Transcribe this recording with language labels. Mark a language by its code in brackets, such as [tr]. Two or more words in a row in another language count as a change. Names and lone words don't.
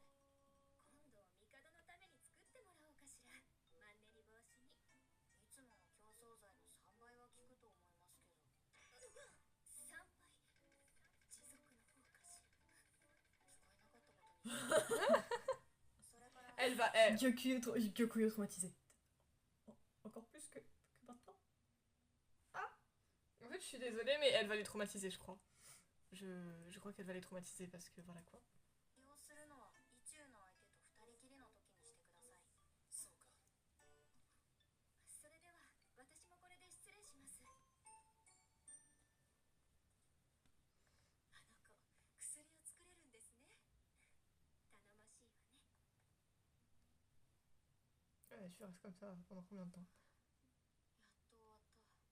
[ja] 今度帝のために作ってもらおうかしら。マンネリ防止に。いつもの競争剤の3倍は効くと思いますけど。3倍持続の方かしら。聞こえなかったことに。それから [fr] Elle va. Elle. Gyokuyo traumatisé. Encore plus que maintenant? En fait, je suis désolée, mais elle va les traumatiser, je crois. Je crois qu'elle va les traumatiser parce que voilà quoi. [ja] 利用するのは意中の相手と二人きりの時にしてください。そうかそれでは私もこれで失礼します。あの子、薬を作れるんですね。頼もしいわね。 [fr] Ouais, tu restes comme ça pendant combien de temps? [ja] やっと終わった。